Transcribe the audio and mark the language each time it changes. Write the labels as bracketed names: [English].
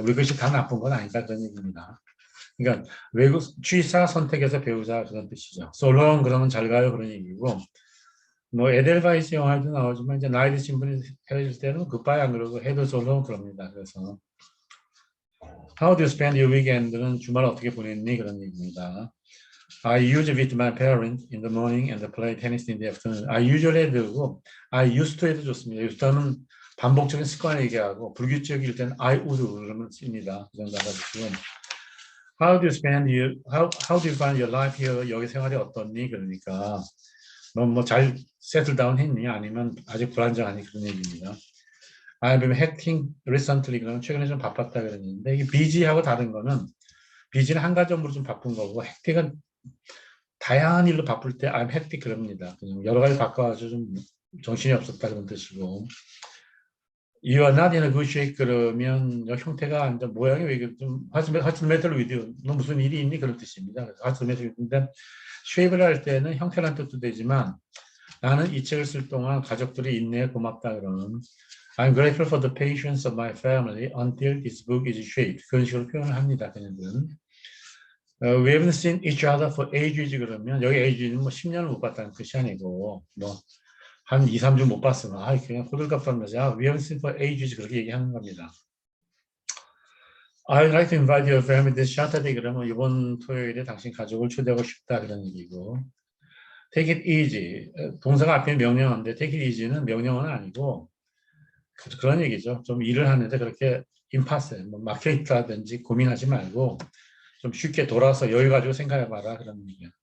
[Korean] 우리 것이 다 나쁜 건 아니다 그런 얘기입니다. 그러니까 외국 취사 선택해서 배우자 그런 뜻이죠. 솔롱 그러면 잘 가요 그런 얘기고 뭐 에델바이스 영화에도 나오지만 이제 나이 드신 분이 헤어질 때는 굿바이 안 그러고 해도 솔롱 그럽니다. 그래서 [English] How do you spend your weekend [Korean] 는 주말 어떻게 보냈니 그런 얘기입니다. [English] I usually with my parents in the morning and play tennis in the afternoon. I usually [Korean] 해도 되고 [English] I used to [Korean] 해도 좋습니다. [English] used to는 [Korean] 반복적인 습관을 얘기하고 불규칙일 때는 [English] I would [Korean] 그러면 씁니다. 그 정도 알아두시고 [English] How do you spend your how do you find your life here? [Korean] 여기 생활이 어떻니? 그러니까 넌 뭐 잘 세틀 다운 했니? 아니면 아직 불안정하니 그런 얘기입니다. [English] I've been hectic recently [Korean] 그러면 최근에 좀 바빴다 그랬는데 이게 busy하고 다른 거는 busy는 한 가지 업무로 좀 바쁜 거고 hectic은 다양한 일로 바쁠 때 [English] I'm hectic [Korean] 그럽니다. 그냥 여러 가지 바꿔가지고 좀 정신이 없었다 그런 뜻이고 [English] You are not in a good shape [Korean] 그러면 형태가 완전 모양이 왜 좀 [English] What's the matter with you? [Korean] 너 무슨 일이 있니? 그런 뜻입니다. 그래서 [English] What's the matter with you? [Korean] 근데 shape를 할 때는 형태란 뜻도 되지만 나는 이 책을 쓸 동안 가족들이 인내에 고맙다 그러는 [English] I'm grateful for the patience of my family until this book is shaped. [Korean] 그런 식으로 표현을 합니다. 그녀들은. [English] We haven't seen each other for ages [Korean] 그러면 여기 ages는 뭐 10년을 못 봤다는 뜻이 아니고 뭐 한 2, 3주 못 봤으면 그냥 호들갑 떨면서 [English] We haven't seen for ages [Korean] 그렇게 얘기하는 겁니다. [English] I'd like to invite your family this Saturday. [Korean] 그러면 이번 토요일에 당신 가족을 초대하고 싶다 그런 얘기고. [English] Take it easy. [Korean] 동사가 앞에 명령어인데 [English] take it easy [Korean] 는 명령어는 아니고 그런 얘기죠. 좀 일을 하는데 그렇게 임파세, 뭐 막혀 있다든지 고민하지 말고 좀 쉽게 돌아서 여유 가지고 생각해봐라 그런 얘기야.